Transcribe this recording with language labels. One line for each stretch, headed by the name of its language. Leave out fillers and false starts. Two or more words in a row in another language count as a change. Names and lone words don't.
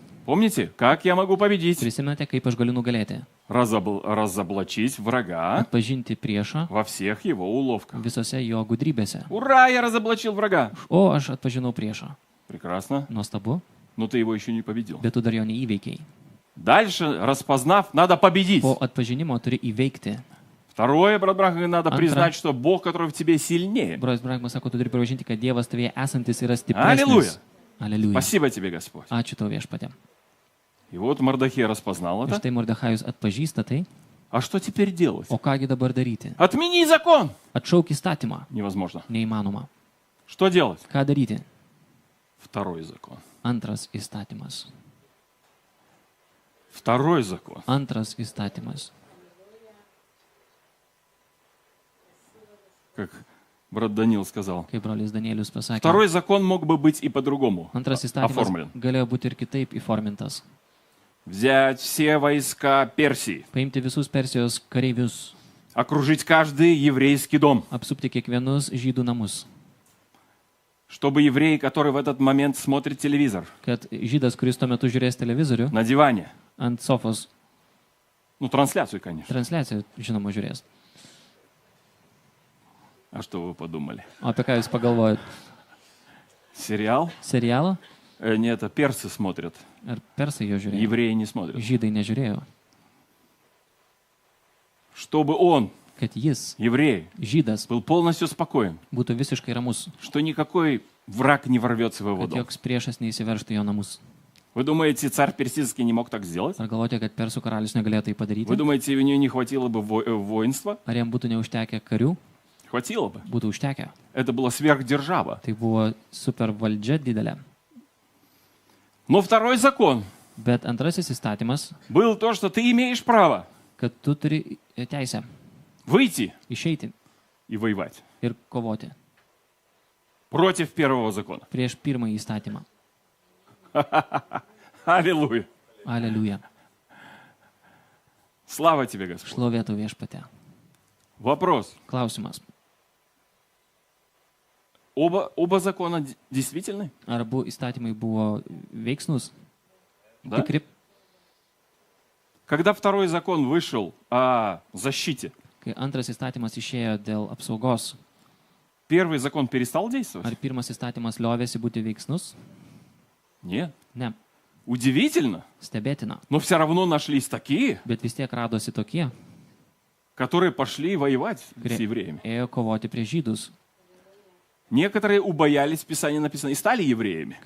Russian: Помните, как я могу победить?
Lithuanian: Prisimenate, kaip aš galiu nugalėti?
Russian: Разоблачить врага
Lithuanian: Atpažinti priešą
Russian: во всех его уловках.
Lithuanian: visose jo gudrybėse.
Russian: Ура, я разоблачил врага.
Lithuanian: O, aš atpažinau priešą.
Russian: Прекрасно.
Lithuanian: Nuostabu,
Russian: Но ты его еще не победил.
Lithuanian: bet tu dar jo neįveikiai.
Russian: Дальше, распознав, надо победить.
Lithuanian: Po atpažinimo turi įveikti.
Russian: Второе, брат Брахам, надо
Lithuanian: Антра.
Russian: признать, что Бог, который в тебе сильнее.
Lithuanian: Brolis Brahmas sako, tu turi pripažinti, kad Dievas tavėje esantis yra
Russian: Аллилуйя.
Lithuanian: stipresnis. Aleliuja.
Russian: Спасибо тебе, Господь.
Lithuanian: Ačiū tau viešpatė.
Russian: И вот Мордахей распознал
Lithuanian: Ir
Russian: это.
Lithuanian: štai Mordechajus atpažįsta tai,
Russian: А что теперь делать?
Lithuanian: o kągi dabar daryti?
Russian: Отмени закон.
Lithuanian: Atšauk įstatymą.
Russian: Невозможно.
Lithuanian: Neįmanoma.
Russian: Что делать?
Lithuanian: Ką daryti?
Russian: Второй закон.
Lithuanian: Antras įstatymas.
Russian: Второй закон.
Lithuanian: Antras įstatymas.
Russian: Как брат Данил сказал.
Lithuanian: Kaip brolis Danielius pasakė.
Russian: Второй закон мог бы быть и по-другому
Lithuanian: Antras įstatymas
Russian: оформлен.
Lithuanian: galėjo būti ir kitaip įformintas.
Russian: Взять все войска Персии,
Lithuanian: Paimti visus Persijos kareivius,
Russian: окружить каждый еврейский дом,
Lithuanian: apsupti kiekvienus žydų namus,
Russian: чтобы еврей, который в этот момент смотрит телевизор
Lithuanian: kad žydas, kuris tuo metu žiūrės televizorių,
Russian: на диване,
Lithuanian: ant sofos
Russian: ну, трансляцию, конечно.
Lithuanian: transliaciją, žinoma, žiūrės.
Russian: А что вы подумали?
Lithuanian: O apie ką jūs pagalvojat?
Russian: Сериал?
Lithuanian: Serialą?
Russian: Не, это персы смотрят,
Lithuanian: Ar persai jo žiūrėjo?
Russian: евреи не смотрят.
Lithuanian: Žydai nežiūrėjo.
Russian: Чтобы он,
Lithuanian: Kad jis,
Russian: еврей,
Lithuanian: žydas,
Russian: был полностью спокоен,
Lithuanian: būtų visiškai ramus,
Russian: что никакой враг не ворвется в его
Lithuanian: kad
Russian: дом.
Lithuanian: joks priešas neįsiverštų jo namus.
Russian: Вы думаете, царь персидский не мог так сделать?
Lithuanian: Ar galvote, kad persų karalius negalėjo tai
Russian: Вы
Lithuanian: padaryti?
Russian: думаете, у него не хватило бы воинства?
Lithuanian: Ar jam būtų neužtekę karių?
Russian: Хватило бы.
Lithuanian: Būtų užtekę.
Russian: Это была сверхдержава.
Lithuanian: Tai buvo super valdžia didelė.
Russian: Но второй закон
Lithuanian: Bet antrasis įstatymas,
Russian: был то, что ты имеешь право
Lithuanian: kad tu turi teisę
Russian: выйти
Lithuanian: išeiti
Russian: и воевать
Lithuanian: ir kovoti
Russian: против первого закона.
Lithuanian: prieš pirmąjį įstatymą.
Russian: Аллилуйя.
Lithuanian: Aleliuja.
Russian: Слава тебе, Господь.
Lithuanian: Šlovėtų viešpatė.
Russian: Вопрос.
Lithuanian: Klausimas.
Russian: Оба закона действительны?
Lithuanian: Ar abu įstatymai buvo veiksnus?
Russian: Да?
Lithuanian: Tikri?
Russian: Когда второй закон вышел о защите,
Lithuanian: Kai antras įstatymas išėjo dėl apsaugos,
Russian: первый закон перестал действовать?
Lithuanian: ar pirmas įstatymas liovėsi būti veiksnus?
Russian: Нет.
Lithuanian: Ne.
Russian: Удивительно.
Lithuanian: Stebėtina.
Russian: Но все равно нашлись такие,
Lithuanian: Bet vis tiek radosi tokie,
Russian: которые пошли воевать с
Lithuanian: kurie
Russian: евреями.
Lithuanian: ėjo kovoti prieš žydus.
Russian: Некоторые убоялись, в Писании написано, и стали евреями.